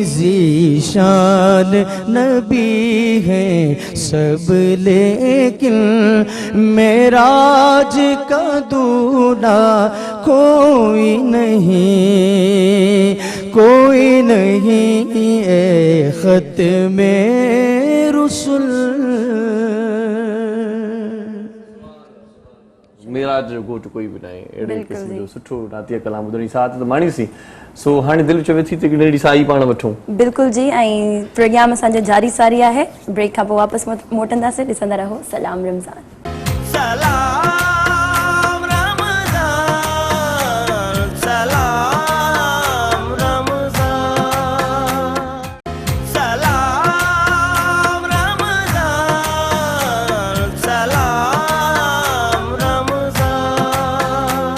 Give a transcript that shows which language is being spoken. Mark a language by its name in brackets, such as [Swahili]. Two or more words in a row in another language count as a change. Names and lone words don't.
[Urdu] ذیشان نبی ہیں سب لیکن معراج کا دولہا کوئی نہیں، کوئی نہیں اے ختم رسول۔ [Sindhi] معراج جو ॻोठ कोई बि न आहे, अहिड़े क़िस्म जो सुठो नातिया कलाम ॿुधणी साथ त माणीसीं। सो हाणे दिलि चवे थी त हिकिड़ी साई पाण वठूं। बिल्कुलु जी, ऐं प्रोग्राम असांजो जारी सारी आहे। ब्रेक खां पोइ वापसि मोटंदासीं। ॾिसंदा रहो सलाम रमज़ान। सलाम रमज़ान, सलाम रमज़ान, सलाम रमज़ान, सलाम रमज़ान।